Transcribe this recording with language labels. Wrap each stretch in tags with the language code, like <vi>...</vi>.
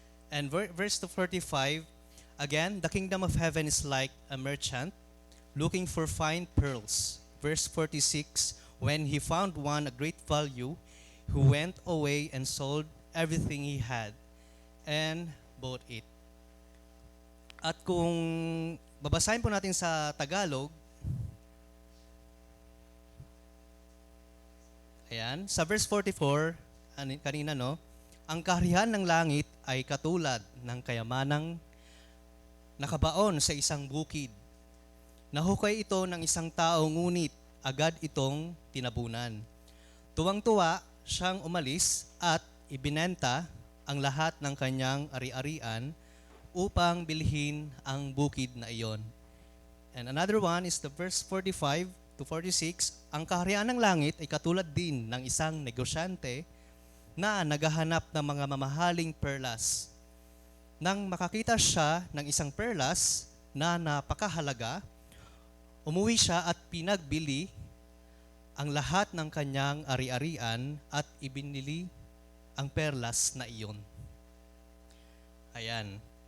<en>And verse 45, again, the kingdom of heaven is like a merchant looking for fine pearls. Verse 46, when he found one of great value, he went away and sold everything he had and bought it.</en> <tl>At kung babasahin po natin sa Tagalog, ayan, sa verse 44, kanina no, ang kaharian ng langit ay katulad ng kayamanang nakabaon sa isang bukid. Nahukay ito ng isang tao, ngunit agad itong tinabunan. Tuwang-tuwa siyang umalis at ibinenta ang lahat ng kanyang ari-arian upang bilhin ang bukid na iyon.</tl> <en>And another one is the verse 45 to 46.</en> <tl>Ang kaharian ng langit ay katulad din ng isang negosyante na naghahanap ng mga mamahaling perlas. Nang makakita siya ng isang perlas na napakahalaga, umuwi siya at pinagbili ang lahat ng kanyang ari-arian at ibinili ang perlas na iyon. Ayan.</tl>